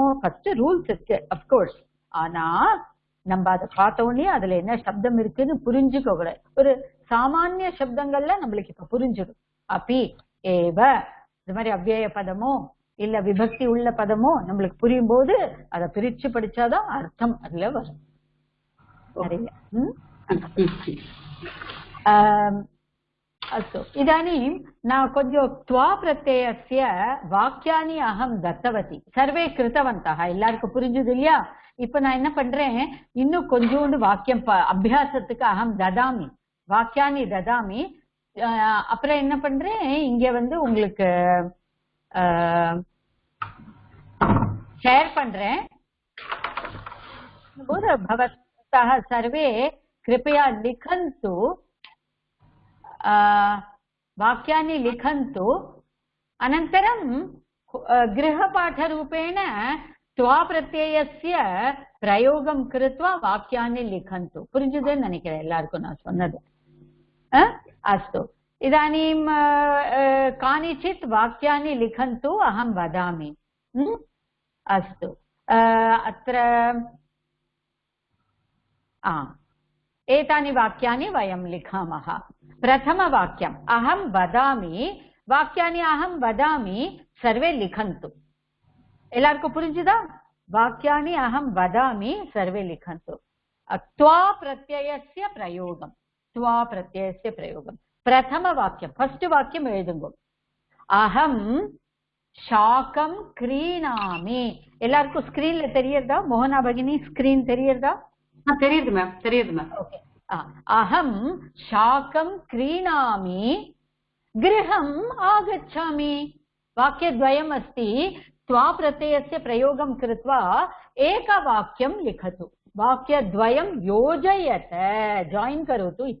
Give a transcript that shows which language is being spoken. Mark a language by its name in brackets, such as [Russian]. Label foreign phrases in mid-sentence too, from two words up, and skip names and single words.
[English] first rules [Tamil] இருக்கு அப்கோர்ஸ், ஆனா நம்ம அதை பார்த்த உடனே அதுல என்ன சப்தம் இருக்குன்னு புரிஞ்சுக்க கூடாது. ஒரு சாமானிய சப்தங்கள்ல நம்மளுக்கு இப்ப புரிஞ்சிடும். அப்பி ஏவ இது மாதிரி அவ்யய பதமோ இல்ல விபக்தி உள்ள பதமோ நம்மளுக்கு புரியும் போது அதை பிரிச்சு படிச்சாதான் அர்த்தம் அதுல வரும். [Sanskrit] अस्तु, इदानीं न கொஞ்சம் त्वा प्रत्ययस्य वाक्यानि अहं दत्तवती. सर्वे कृतवन्तः, [Tamil] எல்லாருக்கும் புரிஞ்சது இல்லையா? இப்ப நான் என்ன பண்றேன், இன்னும் கொஞ்சோண்டு வாக்கியம் அபியாசத்துக்கு [Sanskrit] अहं ददामि, वाक्यानि ददामि. [Tamil] அப்புறம் என்ன பண்றேன், இங்க உங்களுக்கு ஷேர் பண்றேன். [Sanskrit] भवन्तः सर्वे कृपया लिखन्तु, वाक्यानि लिखन्तु. अनन्तरं गृहपाठरूपेण त्वा प्रत्ययस्य प्रयोगं कृत्वा वाक्यानि लिखन्तु. [Tamil] புரிஞ்சுதுன்னு நினைக்கிறேன் எல்லாருக்கும் நான் சொன்னது. [Sanskrit] अस्तु, इदानीं कानिचित् वाक्यानि लिखन्तु, अहं वदामि. अस्तु, अत्र एतानि वाक्यानि वयं लिखामः. प्रथमवाक्यम् अहं वदामि वाक्यानि अहं वदामि सर्वे लिखन्तु. [Tamil] எல்லாருக்கும் புரிஞ்சுதா? [Sanskrit] वाक्यानि अहं वदामि सर्वे लिखन्तु. त्वा प्रत्ययस्य प्रयोगम. त्वा प्रत्ययस्य प्रयोगम. प्रथम वाक्यम, फर्स्ट वाक्यम எழுதுங்க. அகம் शाकम क्रीणामि. [Tamil] எல்லாருக்கும் ஸ்கிரீன்ல தெரியுதா? மோகனா பகினி ஸ்கிரீன் தெரியுதா? தெரியுது மேம், தெரியுது மேம். ஓகே. [Sanskrit] அகம் शाकम क्रीणामि गृहम् आगच्छामि. वाक्यद्वयम् अस्ति. त्वा प्रत्ययस्य प्रयोगं कृत्वा एकवाक्यं लिखतु. वाक्यद्वयं योजयत, जॉइन करोतु इति.